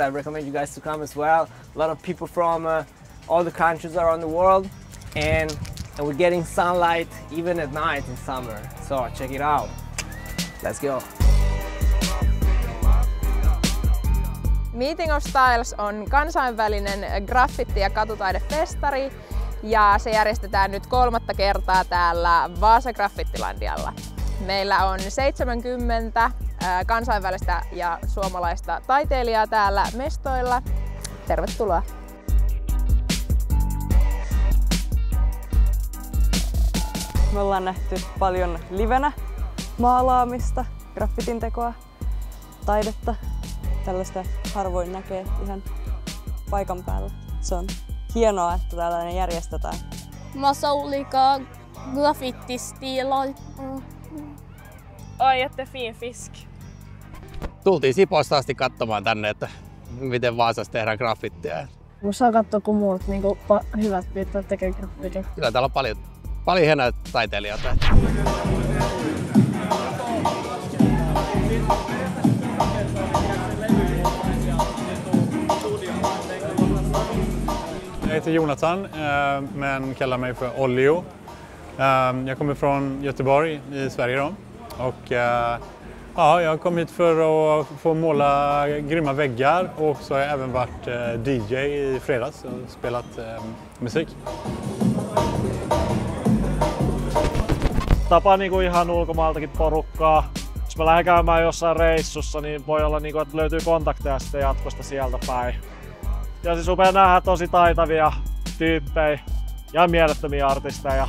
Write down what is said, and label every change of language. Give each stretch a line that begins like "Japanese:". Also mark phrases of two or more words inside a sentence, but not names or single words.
English: I recommend you guys to come as well. A lot of people from all the countries around the world, and we're getting sunlight even at night in summer. So check it out. Let's go.
Finnish: Meeting of Styles on kansainvälinen graffiti- ja katutaidefestari ja se järjestetään nyt 3. kertaa täällä Vaasa Graffitilandialla. Meillä on 70 kansainvälistä ja suomalaista taiteilijaa täällä mestoilla. Tervetuloa! Me ollaan nähty paljon livenä maalaamista, graffitin tekoa, taidetta. Tällaista harvoin näkee ihan paikan päällä. Se on hienoa, että tällainen järjestetään.
Swedish: Massa olika graffitistilar. Jättefin fisk.
Finnish: Tultiin Siposta asti katsomaan tänne, että miten Vaasassa tehdään graffittia. Saa katsoa, kun muut hyvät piirtäjät tekee graffitia. Kyllä täällä on paljon hienoja taiteilijoita.
Swedish: Jag heter Jonathan, men kallar mig för Ollio. Jag kommer från Göteborg i Sverige då. Och ja, jag kom hit för att få måla grymma väggar och så har jag även varit DJ i fredags och spelat musik.
Finnish: Tapa niinku ihan ulkomaaltakin porukkaa. Jos mä lähden käymään jossain reissussa, niin voi olla, että löytyy kontakteja sitten jatkosta sieltä päin. Ja siis upea nähdä tosi taitavia tyyppejä ja mielettömiä artisteja.